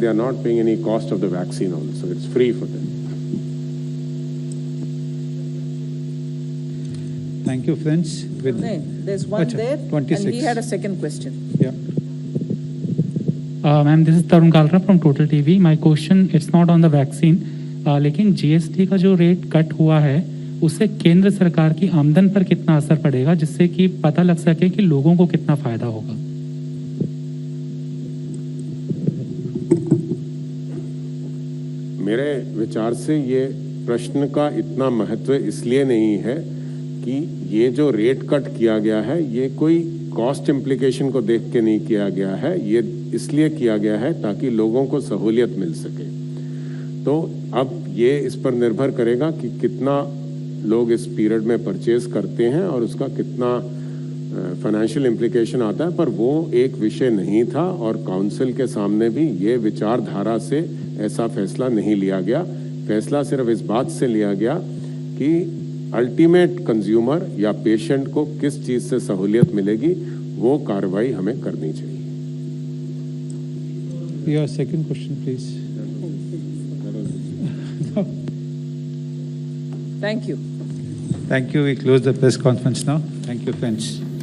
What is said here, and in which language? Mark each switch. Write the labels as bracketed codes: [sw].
[en] They are not paying any cost of the vaccine also. It's free for them. Thank you, friends. With There's one [hi] Acha, [en] there, 26. and he had a second question. Yeah. Ma'am, this is Tarun Kalra from Total TV. My question, it's not on the vaccine, [hi] लेकिन GST का जो rate cut हुआ है, उससे केंद्र सरकार की आमदन पर कितना असर पड़ेगा, जिससे कि पता लग सके कि लोगों को कितना फायदा होगा? मेरे विचार से ये प्रश्न का इतना महत्व इसलिए नहीं है कि ये जो रेट कट किया गया है ये कोई कॉस्ट इम्प्लीकेशन को देख के नहीं किया गया है, ये इसलिए किया गया है ताकि लोगों को सहूलियत मिल सके। तो अब ये इस पर निर्भर करेगा कि कितना लोग इस पीरियड में परचेज करते हैं और उसका कितना फाइनेंशियल इम्प्लीकेशन आता है, पर वो एक विषय नहीं था और काउंसिल के सामने भी ये विचारधारा से ऐसा फैसला नहीं लिया गया। फैसला सिर्फ इस बात से लिया गया कि अल्टीमेट कंज्यूमर या पेशेंट को किस चीज से सहूलियत मिलेगी, वो कार्रवाई हमें करनी चाहिए। [en] Your second question, please. Thank you. Thank you. We close the press conference now. Thank you, friends.